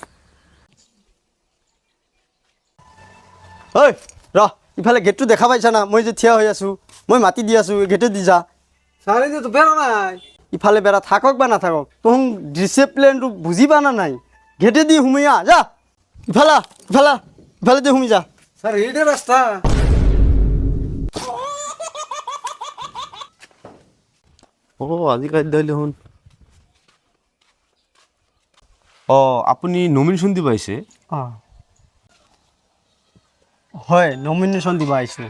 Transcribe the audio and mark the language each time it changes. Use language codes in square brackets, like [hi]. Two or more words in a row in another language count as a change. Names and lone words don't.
[as] ঐ ৰ ইফালে গেটটো দেখা পাইছা না, মই যে থিয় হৈ আছোঁ, মই মাতি দি আছোঁ, গেটে দি যা। চাৰিদিনতো বেৰা নাই। ইফালে বেৰা থাকক বা নাথাকক, তোৰ ডিচিপ্লিনটো বুজি পা না নাই? গেটে দি সোমাই আহ, যা ইফালে ইফালে ইফালে দি সোমাই যা। [bn] স্যার এইটা রাস্তা। [as] আজিকালি দিলে শুন আপুনি নমিনেশ্যন দিব আহিছে? অঁ হয়, নমিনেশ্যন দিব আহিছোঁ।